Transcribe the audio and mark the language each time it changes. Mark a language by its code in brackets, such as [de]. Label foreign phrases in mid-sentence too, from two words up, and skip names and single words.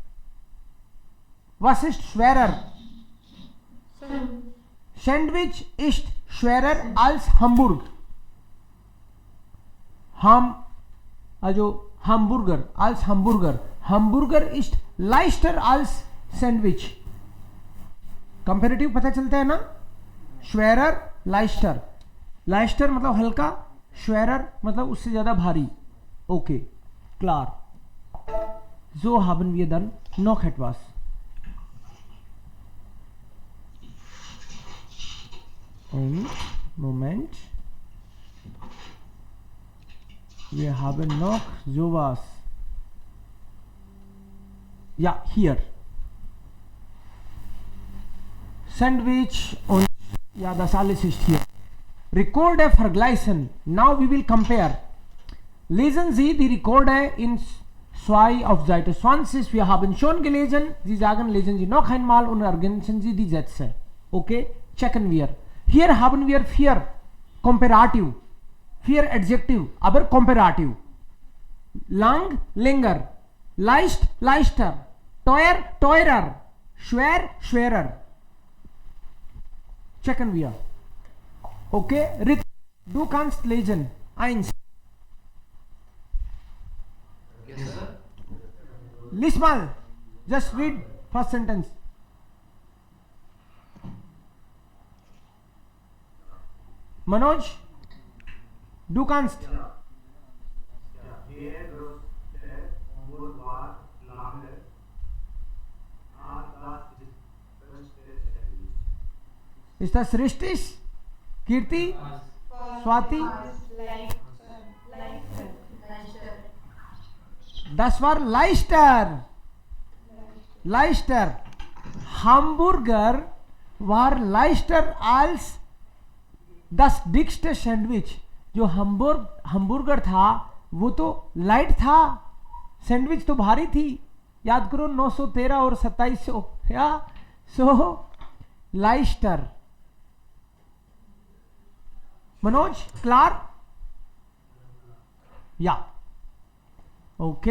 [de] Was ist schwerer? Sandwich ist schwerer als Hamburg. Also Hamburger als Hamburger. Hamburger ist leichter als Sandwich. [hi] Comparative पता चलता है ना? [de] Schwerer, leichter. [hi] Leichter मतलब हल्का, schwerer मतलब उससे ज़्यादा भारी. [de] Okay, klar. So haben wir dann noch etwas. Und Moment. Wir haben noch sowas. Ja, hier. Sandwich und ja, das alles ist hier. Rekorde vergleichen. [en] Now we will compare. [de] Lesen Sie die Rekorde in 2 auf Seite 20. Wir haben schon gelesen. Sie sagen, lesen Sie noch einmal und ergänzen Sie die Sätze. Okay, checken wir. Hier haben wir 4 Komparativ, 4 Adjektiv, aber Komparativ. Lang, länger. Leicht, leichter. Teuer, teurer. Schwer, schwerer. Checken wir. Okay, Rit, du kannst lesen. 1. [en] Yes, sir. [de] Lies mal. [en] Just read first sentence. [de] Manoj, du kannst. Ist das richtig? Kirti? Swati? Das war leichter. Leichter. Hamburger war leichter als das dickste Sandwich. [hi] जो hamburger था वो तो लाइट था, सैंडविच तो भारी थी. याद करो 913 और 2700 या सो लाइस्टर. [de] मनोज क्लार? या ओके.